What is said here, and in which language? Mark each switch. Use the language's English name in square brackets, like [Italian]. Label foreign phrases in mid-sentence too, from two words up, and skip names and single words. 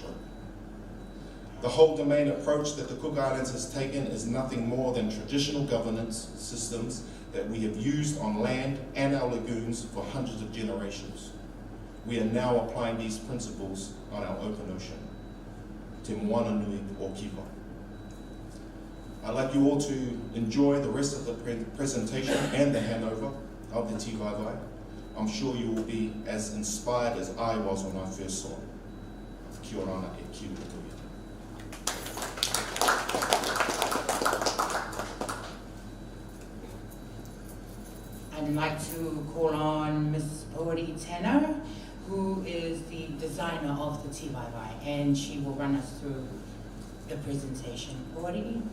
[English] The whole domain approach that the Cook Islands has taken is nothing more than traditional governance systems that we have used on land and our lagoons for hundreds of generations. We are now applying these principles on our open ocean. [Māori] Te moana nui o kiwa. [English] I'd like you all to enjoy the rest of the presentation and the handover of the Tīwaiwai. I'm sure you will be as inspired as I was when I first saw it. [Māori] Kia ora e kiwi tuia. [English] I'd like to call on Ms. Pori Tanner, who is the designer of the Tīwaiwai, and she will run us through the presentation.